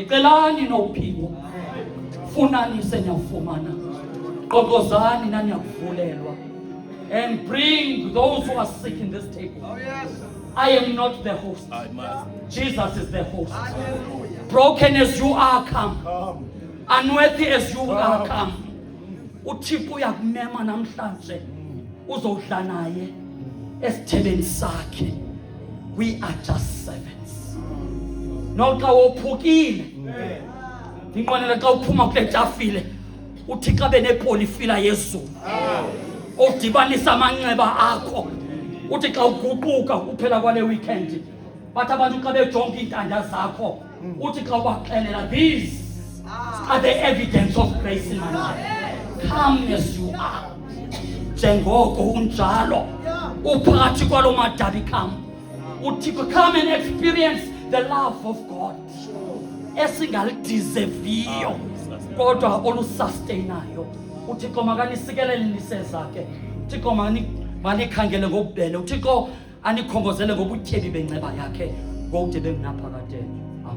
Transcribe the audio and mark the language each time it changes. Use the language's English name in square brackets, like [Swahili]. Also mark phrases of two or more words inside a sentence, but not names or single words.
[Xhosa] Celani nophiwo, funani seniyafumana, qoqozani naniyakuvulelwa. [English] And bring those who are sick in this table. I am not the host. Jesus is the host. Broken as you are, come. Unworthy as you are, come. [Xhosa] uThixo uyakumema namhlanje uzodla naye esithebeni sakhe. [English] We are just servants. [Xhosa] Noxa wophukile ndinqwenela xa uphuma kule tafile uThixo abe nepolifila yezulu odibanisa amanxeba akho. Uthi xa uguquka kuphela kwale weekend bathi abantu xa bejonga iintanda zakho uthi xa ubaxelela, [English] these are the evidence of grace in my life. Come as you are, [Xhosa] njengoko unjalo uphakathi kwalo madabi. [English] Come uThixo, come and experience the love of God [Xhosa] esingalideserviyo kodwa olusustainayo. uThixo makanisikelelise zakhe. uThixo manikhangele ngobubele. uThixo anikhongozele ngobutyebi benceba yakhe ngokude bengunaphakade.